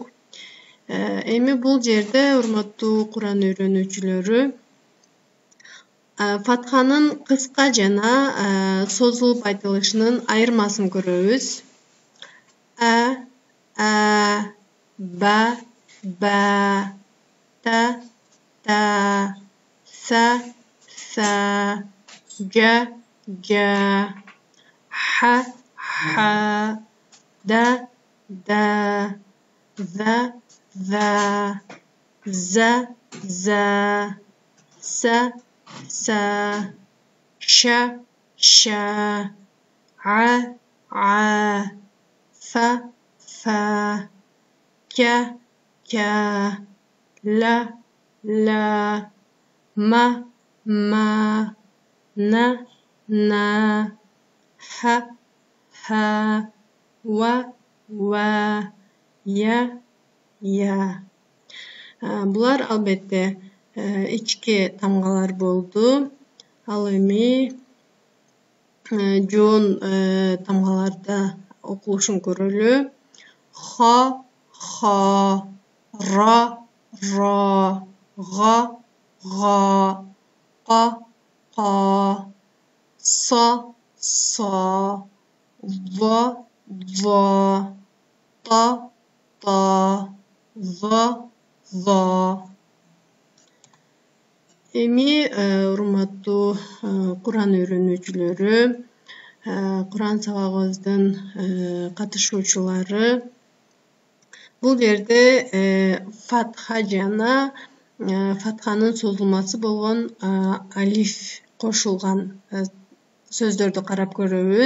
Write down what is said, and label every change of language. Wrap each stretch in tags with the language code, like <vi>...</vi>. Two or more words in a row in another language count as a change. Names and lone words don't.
<ky>Эми бул жерде урматтуу Куран үйрөнүүчүлөрү фатханын кыска жана созулуп айтылышынын айырмасын көрөбүз.</ky> <ar>Ба, та, са, жа, ха, да, за, са, ша, фа, кя, ла, ма, на, ха, ва, я.</ar> <ky>Булар албетте ички тамгалар болду. Ал эми жоон тамгаларда окулушун көрөлү.</ky> <ar>Ха, ра, га, ка, са, ва, та, за.</ar> <ky>Эми урматтуу Куран үйрөнүүчүлөрү, Куран сабагыбыздын катышуучулары, бул жерде фатха жана фатханын созулмасы болгон алиф кошулган сөздөрдү карап көрөбүз.</ky>